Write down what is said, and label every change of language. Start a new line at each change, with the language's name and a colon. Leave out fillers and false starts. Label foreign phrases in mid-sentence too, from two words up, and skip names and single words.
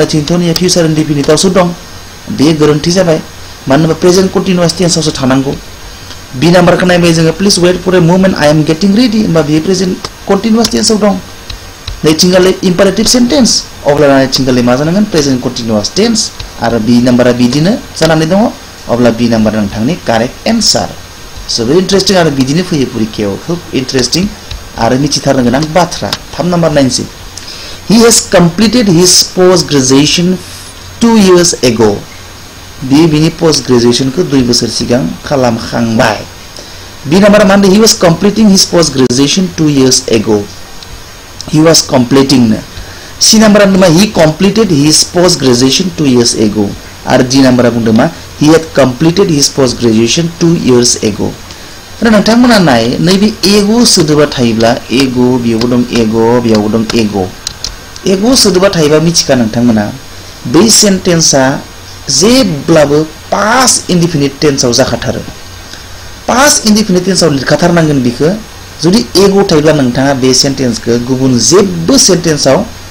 Bodo: थिनथ'निया
English: future indefinite
Bodo: दं बे गोरोन्थि जाबाय मानो होनबा
English: present continuous tense
Bodo: थानांगौ बी नाम्बारखौ नायबाय जोङो
English: please wait for a moment I am getting ready
Bodo: होमबा बे
English: present continuous tense
Bodo: दं नैथिंगाले
English: imperative sentence
Bodo: अब्ला नैथिंगाले मा जानांगोन
English: present continuous
Bodo: टेन्स आरो बी नाम्बारा बिदिनो जानानै दङ अब्ला बी नाम्बार नोंथांनि
English: correct answer
Bodo: जोबोद इन्टारेस्टिं आरो बिदिनो फैयो परीक्षायाव खूब इन्टारेस्टिं आरो मिथिथारनो गोनां बाथ्रा 3 नाम्बार नायनोसै
English: he has completed his post graduation 2 years ago
Bodo: बिनि पोस्ट ग्रेजुएशनखौ 2 बोसोर सिगां खालामखांबाय बी नाम्बारा मा होनदों
English: he was completing his post graduation 2 years ago he was completing
Bodo: सी नाम्बारा बुंदों मा
English: he completed his post graduation 2 years ago
Bodo: आरो डी नाम्बारा बुंदों मा
English: he had completed his post graduation 2 years ago
Bodo: आरो नोंथांमोना नाय नैबे एगो सोदोबा थायोब्ला एगो बेयावबो दं एगो बेयावबो दं एगो एगो सोदोबा थायोबा मिथिखा नोंथांमोना बै सेन्टेन्सआ जेब्लाबो
English: past indefinite tense
Bodo: जाखाथारो
English: past indefinite tense
Bodo: लिरखाथारनांगोन बिखो जुदि एगो थायोब्ला नोंथाङा बे सेन्टेन्सखौ गुबुन जेबो सेन्टेन्सआव